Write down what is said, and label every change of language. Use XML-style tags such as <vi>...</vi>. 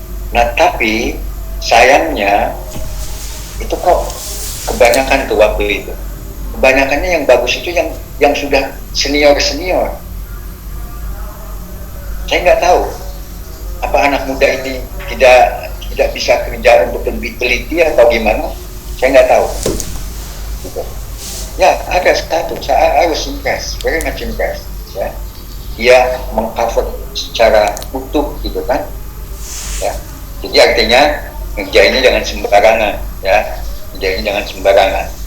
<id>Nah tapi sayangnya itu kok kebanyakan tuh waktu itu, kebanyakannya yang bagus itu yang sudah senior. Saya nggak tahu apa anak muda ini tidak bisa kerja untuk lebih teliti atau gimana, saya nggak tahu gitu. Ya, ada satu,</id> <en>I was impressed, very much impressed ya.</en> <id>Dia mengcover secara utuh gitu kan ya. Jadi artinya ngerjainnya jangan sembarangan ya, ngerjainnya jangan sembarangan.</id>